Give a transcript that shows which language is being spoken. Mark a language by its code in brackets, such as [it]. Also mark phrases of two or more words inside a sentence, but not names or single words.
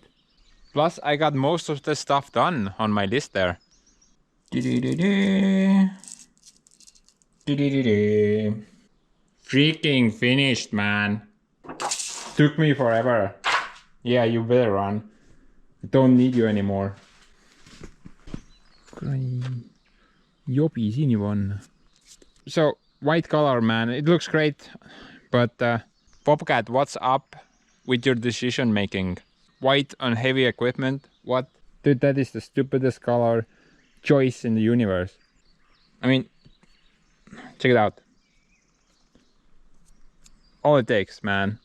[en] Plus, I got most of the stuff done on my list there. Freaking finished, man. Took me forever. Yeah, you better run. I don't need you anymore. [et] Jopi, siin juba on. [en] So, white color, man, it looks great. But Bobcat, what's up with your decision making? White on heavy equipment? What? Dude, that is the stupidest color choice in the universe. I mean, check it out. All it takes, man.